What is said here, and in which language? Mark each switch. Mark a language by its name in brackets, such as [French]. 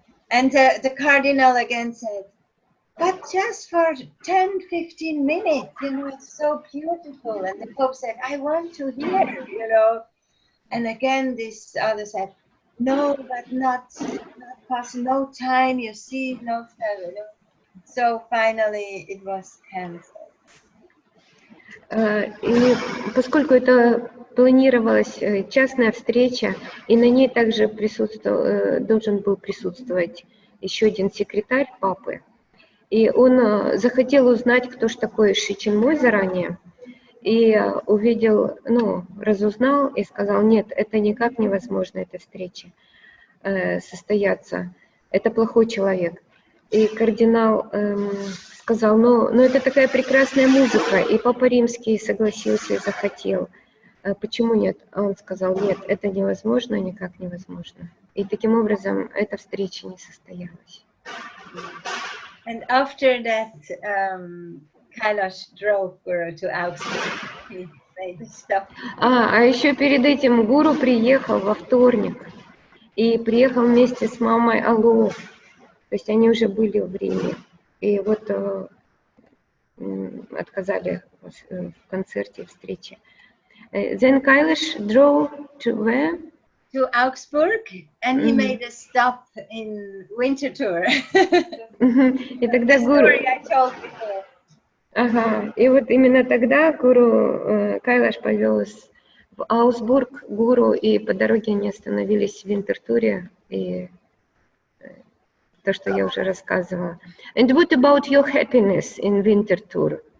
[English] And the Cardinal again said, but just for 10-15 minutes, you know, it's so beautiful. And the Pope said, I want to hear, you know. And again, this other said, no, but not possible, no time, you see, no time, you know. So finally it was cancelled. [Russian] И поскольку это планировалась частная встреча, и на ней также должен был присутствовать еще один секретарь папы, и он захотел узнать, кто же такой Ши Чинмой заранее, и увидел, ну, разузнал и сказал, нет, это никак невозможно, эта встреча состояться, это плохой человек. И кардинал сказал, ну это такая прекрасная музыка, и Папа Римский согласился и захотел. Почему нет? А он сказал, нет, это невозможно, никак невозможно. И таким образом эта встреча не состоялась. [English] And after that, Kailash drove Guru to Augsburg. He made the stop. [Russian] А еще перед этим гуру приехал во вторник. И приехал вместе с мамой Алло. То есть они уже были в Риме. И вот отказали в концерте, встрече. [English] Then Kailash drove to where? To Augsburg, and he made a stop in Winterthur. [Russian] И тогда гуру... [English] I told before. [Russian] Ага, и вот именно тогда гуру Кайлаш повел в Аусбург гуру, и по дороге они остановились в Винтертуре, и то, что я уже рассказывала. [English] And what about your happiness in Winterthur?